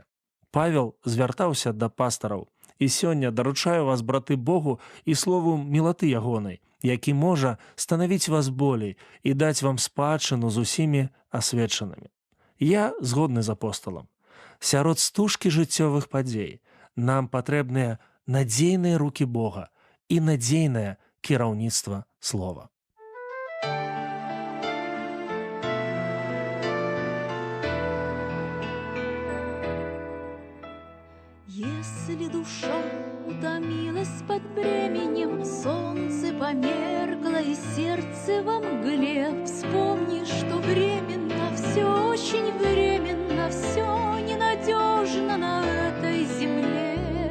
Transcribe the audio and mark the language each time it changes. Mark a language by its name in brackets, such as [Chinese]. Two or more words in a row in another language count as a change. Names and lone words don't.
[Belarusian] Павел звяртаўся да пастараў. І сёння даручаю вас, браты, Богу і слову мілаты ягонай, які можа станавіць вас болей і даць вам спадчыну з усімі асвечанымі. Я згодны з апосталам. Сярод стужкі жыццёвых падзей нам патрэбныя надзейныя рукі Бога і надзейнае кіраўніцтва слова. [Russian] Если душа утомилась под бременем, солнце померкло и сердце во мгле, вспомни, что временно, все очень временно, все ненадежно на этой земле.